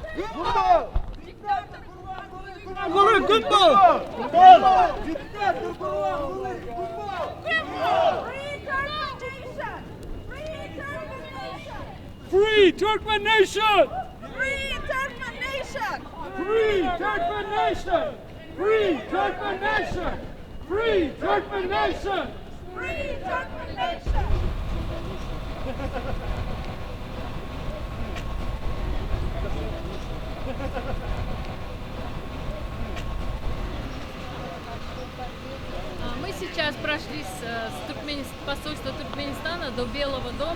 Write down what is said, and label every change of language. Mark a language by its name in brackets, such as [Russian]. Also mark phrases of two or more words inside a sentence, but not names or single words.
[Turkmen] Diktator Gurbanguly Gumbo! Diktator Gurbanguly Gumbo! [English] Free Turkmen Nation! Free Turkmen Nation! Free Turkmen Nation! Free Turkmen Nation! Free Turkmen Nation! Free Turkmen Nation! [Russian] Мы сейчас прошли с посольства Туркменистана до Белого дома.